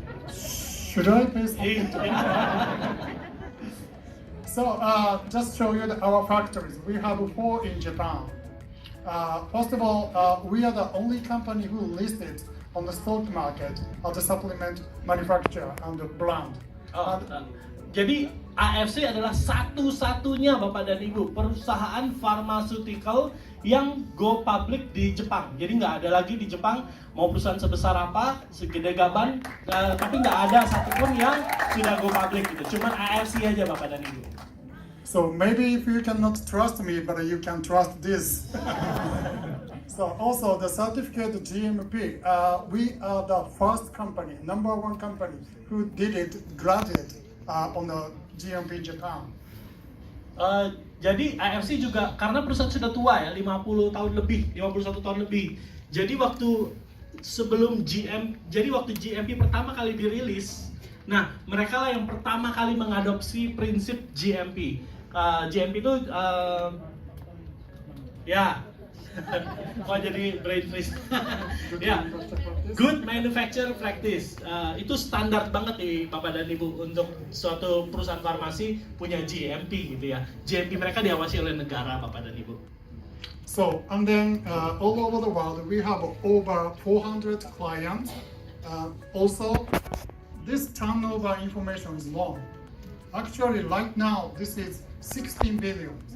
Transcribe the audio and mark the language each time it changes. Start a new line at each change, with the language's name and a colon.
English: Should I pay something to him? So, just show you our factories. We have 4 in Japan. First of all, we are the only company who listed on the stock market as a supplement manufacturer and brand.
Indonesian: Jadi AFC adalah satu-satunya Bapak dan Ibu perusahaan pharmaceutical yang go public di Jepang. Jadi nggak ada lagi di Jepang mau perusahaan sebesar apa, segede gaban, tapi nggak ada satupun yang sudah go public gitu. Cuman AFC aja Bapak dan Ibu.
English: So maybe if you cannot trust me, but you can trust this. So also the certificate GMP, we are the first company, number one company who did it granted on the GMP Japan.
Indonesian: Jadi AFC juga karena perusahaan sudah tua ya, 50 tahun lebih, 51 tahun lebih. Jadi waktu GMP pertama kali dirilis, nah mereka lah yang pertama kali mengadopsi prinsip GMP. GMP itu ya kok jadi
English: brain freeze. Ya, good manufacture practice.
Indonesian: Itu standar banget nih Bapak dan Ibu untuk suatu perusahaan farmasi punya GMP gitu ya. GMP mereka diawasi oleh negara Bapak dan Ibu.
English: So, and then all over the world, we have over 400 clients. Also, this turnover information is long. Actually, right now, this is 16 billion.